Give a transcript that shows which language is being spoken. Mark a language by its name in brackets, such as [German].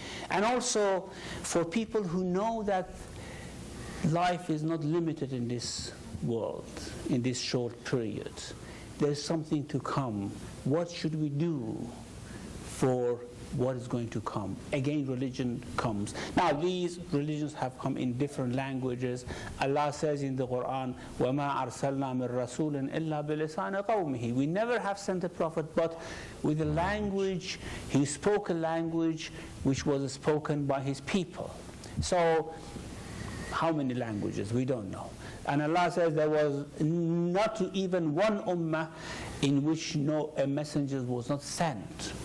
[English] And also for people who know that life is not limited in this world, in this short period. There's something to come. What should we do for what is going to come? Again, religion comes. Now, these religions have come in different languages. Allah says in the Quran, [Arabic] وَمَا أَرْسَلْنَا مِن رَسُولٍ إِلَّا بِلِسَانِ قَوْمِهِ. [English] We never have sent a prophet, but with a language, he spoke a language which was spoken by his people. So, how many languages? We don't know. And Allah says there was not even one ummah in which a messenger was not sent.